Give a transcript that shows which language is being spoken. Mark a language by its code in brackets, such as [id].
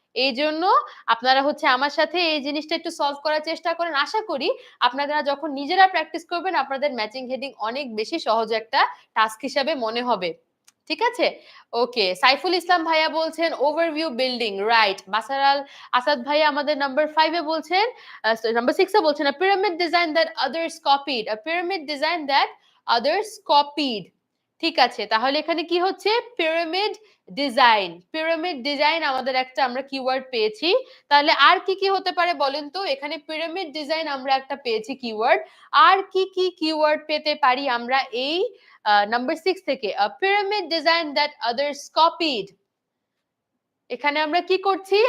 [bn] এই জন্য আপনারা হচ্ছে আমার সাথে এই জিনিসটা একটু সলভ করার চেষ্টা করেন। আশা করি আপনারা যখন নিজেরা প্র্যাকটিস করবেন আপনাদের ম্যাচিং হেডিং অনেক বেশি সহজ একটা টাস্ক হিসাবে মনে হবে, ঠিক আছে। ওকে, সাইফুল ইসলাম ভাইয়া বলছেন ওভারভিউ বিল্ডিং, রাইট। বাসার আল আসাদ ভাইয়া আমাদের নাম্বার 5 এ বলছেন, নাম্বার 6 এ বলছেন [en] a pyramid design that others copied, a pyramid design that others copied। [bn] ঠিক আছে, তাহলে এখানে কি হচ্ছে? পিরামিড ডিজাইন, পিরামিড ডিজাইন আমাদের একটা আমরা কিওয়ার্ড পেয়েছি। তাহলে আর কি কি হতে পারে বলেন তো? এখানে পিরামিড ডিজাইন আমরা একটা পেয়েছি কিওয়ার্ড। আর কি কি কিওয়ার্ড পেতে পারি আমরা এই নাম্বার 6 থেকে? [en] a pyramid design that others copied। [bn] এখানে আমরা কি করছি?